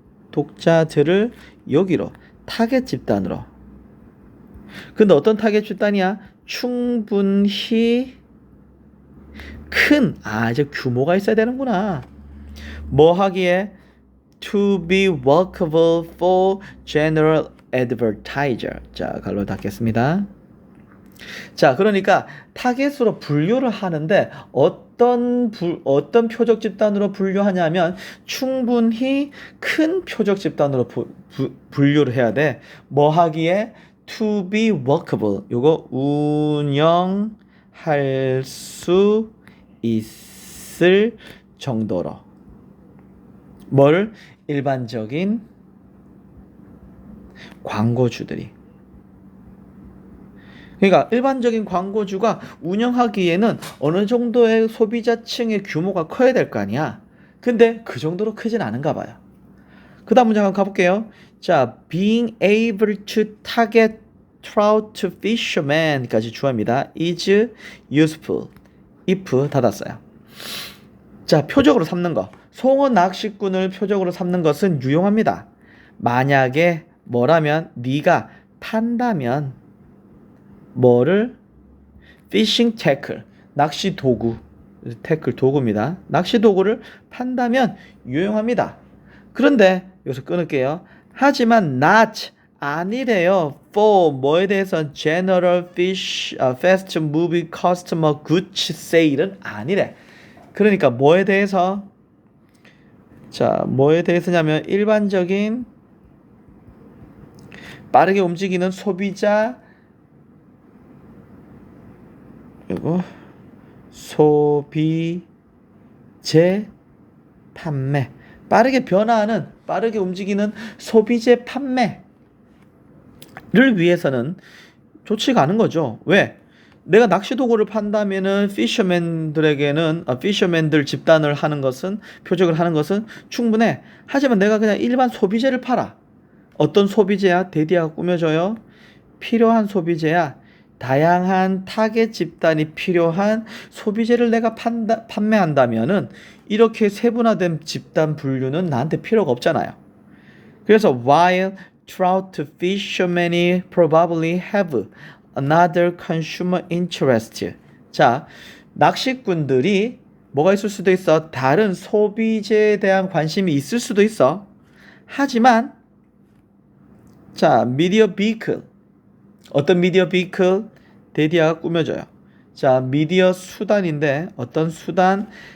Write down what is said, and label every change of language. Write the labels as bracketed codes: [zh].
[ko] 독자들을 여기로 타겟 집단으로. 근데 어떤 타겟 집단이야? 충분히 큰, 이제 규모가 있어야 되는구나. 뭐 하기에? [en] To be workable for general advertiser. [ko] 자, 갈로 닫겠습니다. 자, 그러니까 타겟으로 분류를 하는데 어떤 표적 집단으로 분류하냐면 충분히 큰 표적 집단으로 분류를 해야 돼. 뭐 하기에? [en] To be workable. [ko] 요거 운영할 수 있을 정도로. 뭘? 일반적인 광고주들이. 그러니까 일반적인 광고주가 운영하기에는 어느 정도의 소비자층의 규모가 커야 될 거 아니야. 근데 그 정도로 크진 않은가 봐요. 그 다음 문장 한번 가볼게요. [en] 자, being able to target trout fisherman까지 [ko] 주어입니다. [en] is useful. if [ko] 닫았어요. 자, 표적으로 삼는 거. 송어 낚시꾼을 표적으로 삼는 것은 유용합니다. 만약에 뭐라면 네가 판다면 뭐를 [en] fishing tackle, [ko] 낚시 도구, 태클 도구입니다. 낚시 도구를 판다면 유용합니다. 그런데 여기서 끊을게요. 하지만 [en] not [ko] 아니래요. [en] for [ko] 뭐에 대해서 [en] general fish, fast moving customer goods sale은 아니래. [ko] 그러니까 뭐에 대해서 자 뭐에 대해서냐면 일반적인 빠르게 움직이는 소비자 그리고 소비재 판매 빠르게 변화하는 빠르게 움직이는 소비재 판매를 위해서는 좋지가 않은 거죠. 왜? 내가 낚시 도구를 판다면은 피셔맨들 집단을 하는 것은 표적을 하는 것은 충분해. 하지만 내가 그냥 일반 소비재를 팔아. 어떤 소비재야? 데디아가 꾸며줘요. 필요한 소비재야. 다양한 타겟 집단이 필요한 소비재를 내가 판매한다면은 이렇게 세분화된 집단 분류는 나한테 필요가 없잖아요. 그래서 [en] while trout fishermen probably have another consumer interest. [ko] 자, 낚시꾼들이 뭐가 있을 수도 있어? 다른 소비재에 대한 관심이 있을 수도 있어. 하지만 자, [en] media vehicle. [ko] 어떤 미디어 비클? 데디아가 꾸며줘요. 자, 미디어 수단인데 어떤 수단?